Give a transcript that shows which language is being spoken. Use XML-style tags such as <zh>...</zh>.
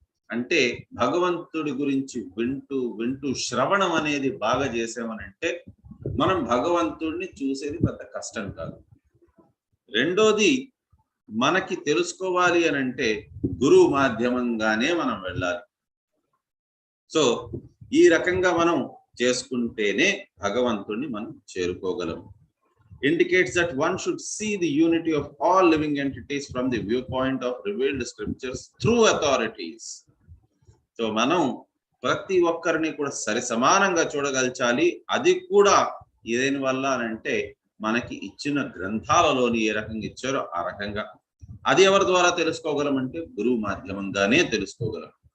<te>అంటే భగవంతుడి గురించి వింటూ వింటూ శ్రవణం అనేది బాగా చేసామనంటే మనం భగవంతుడిని చూసేది పెద్ద కష్టం కాదు. రెండోది మనకి తెలుసుకోవాలి అని అంటే గురువు మాధ్యమంగానే మనం వెళ్ళాలి. సో ఈ రకంగా మనం చేసుకుంటేనే భగవంతుడిని మనం చేరుకోగలము.</te> <en>Indicates that one should see the unity of all living entities from the viewpoint of revealed scriptures through authorities.</en> <te>So మనం ప్రతి ఒక్కరిని కూడా సరి సమానంగా చూడగలచాలి. అది కూడా ఏదైన వల్ల అంటే మనకి ఇచ్చిన గ్రంథాలలోని ఏ రకంగా ఇచ్చారో ఆ రకంగా. అది ఎవరి ద్వారా తెలుసుకోగలం అంటే గురువు మాధ్యమంగానే తెలుసుకోగలం.</te>